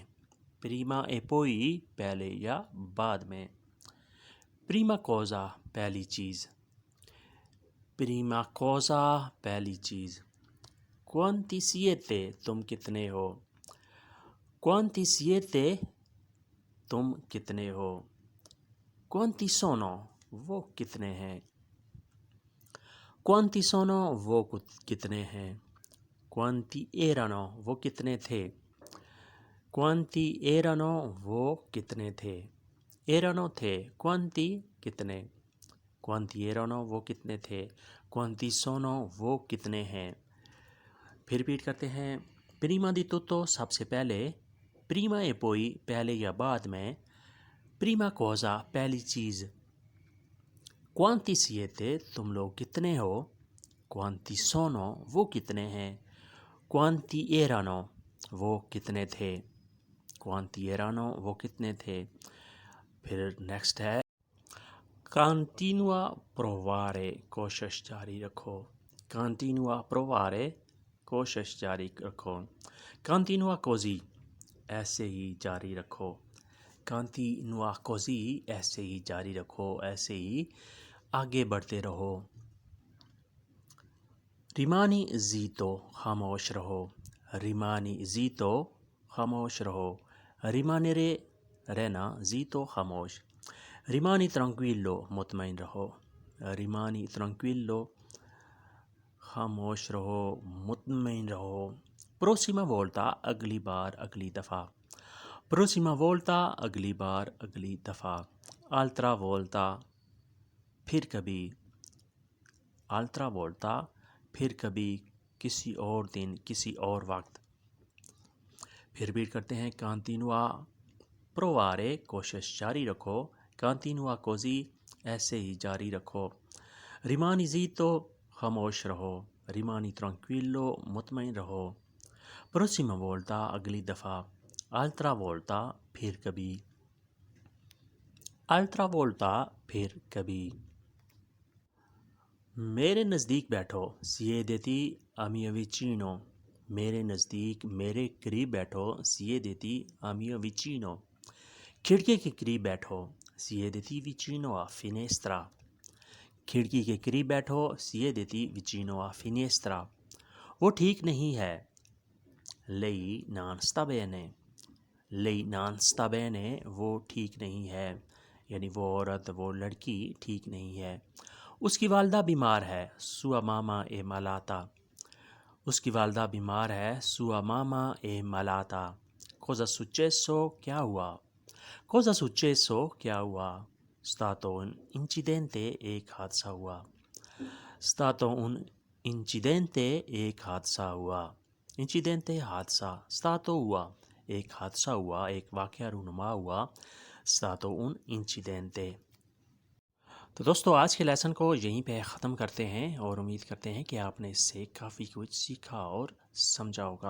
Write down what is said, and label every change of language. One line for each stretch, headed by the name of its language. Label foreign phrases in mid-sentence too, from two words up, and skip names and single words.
Italian: prima e poi,
Urdu: پہلے یا بعد میں۔
Italian: prima cosa,
Urdu: پہلی چیز۔
Italian: prima cosa,
Urdu: پہلی چیز۔
Italian: quanti siete,
Urdu: تم کتنے ہو؟
Italian: quanti siete,
Urdu: تم کتنے ہو.
Italian: quanti sono
Urdu: وہ کتنے ہیں.
Italian: quanti sono
Urdu: وہ کتنے ہیں.
Italian: quanti erano
Urdu: وہ کتنے تھے.
Italian: quanti erano
Urdu: وہ کتنے تھے. erano تھے. quanti کتنے.
Italian: quanti erano
Urdu: وہ کتنے تھے.
Italian: quanti sono
Urdu: وہ کتنے ہیں. پھر ریپیٹ کرتے ہیں.
Italian: prima di tutto
Urdu: سب سے پہلے.
Italian: prima e poi
Urdu: پہلے یا بعد میں.
Italian: prima cosa
Urdu: پہلی چیز.
Italian: quanti siete
Urdu: تم لوگ کتنے ہو.
Italian: quanti sono
Urdu: وہ کتنے ہیں.
Italian: quanti erano
Urdu: وہ کتنے تھے.
Italian: quanti erano
Urdu: وہ کتنے تھے. پھر نیکسٹ ہے
Italian: continua provare
Urdu: کوشش جاری رکھو.
Italian: continua provare
Urdu: کوشش جاری رکھو.
Italian: continua così
Urdu: ایسے ہی جاری رکھو.
Italian: continua così
Urdu: ایسے ہی جاری رکھو. ایسے ہی آگے بڑھتے رہو.
Italian: rimani zitto
Urdu: خاموش رہو.
Italian: rimani zitto
Urdu: خاموش رہو. rimanere رہنا. zitto خاموش.
Italian: rimani tranquillo
Urdu: مطمئن رہو.
Italian: rimani tranquillo
Urdu: خاموش رہو مطمئن رہو.
Italian: prossima volta
Urdu: اگلی بار اگلی دفعہ.
Italian: prossima volta
Urdu: اگلی بار اگلی دفعہ.
Italian: altra volta
Urdu: پھر کبھی.
Italian: altra volta
Urdu: پھر کبھی کسی اور دن کسی اور وقت. پھر ریپیٹ کرتے ہیں.
Italian: continua provare
Urdu: کوشش جاری رکھو.
Italian: continua così
Urdu: ایسے ہی جاری رکھو.
Italian: rimani zitto
Urdu: خاموش رہو.
Italian: rimani tranquillo
Urdu: مطمئن رہو.
Italian: prossima volta
Urdu: اگلی دفعہ.
Italian: altra volta
Urdu: پھر کبھی.
Italian: altra volta
Urdu: پھر کبھی. میرے نزدیک بیٹھو.
Italian: siediti a mio vicino
Urdu: میرے نزدیک میرے قریب بیٹھو.
Italian: siediti a mio vicino.
Urdu: کھڑکی کے قریب بیٹھو.
Italian: siediti vicino a finestra
Urdu: کھڑکی کے قریب بیٹھو.
Italian: siediti vicino a finestra.
Urdu: وہ ٹھیک نہیں ہے.
Italian: lei non sta bene lei non sta bene
Urdu: وہ ٹھیک نہیں ہے. یعنی وہ عورت وہ لڑکی ٹھیک نہیں ہے. اس کی والدہ بیمار ہے.
Italian: sua mamma è malata
Urdu: اس کی والدہ بیمار ہے.
Italian: sua mamma è malata. cosa successo
Urdu: کیا ہوا.
Italian: cosa successo
Urdu: کیا ہوا.
Italian: stato un incidente
Urdu: ایک حادثہ ہوا.
Italian: stato un incidente
Urdu: ایک حادثہ ہوا. incidente حادثہ. stato ہوا ایک حادثہ ہوا ایک واقعہ رونما ہوا.
Italian: stato un incidente.
Urdu: تو دوستو آج کے لیسن کو یہیں پہ ختم کرتے ہیں اور امید کرتے ہیں کہ آپ نے اس سے کافی کچھ سیکھا اور سمجھا ہوگا.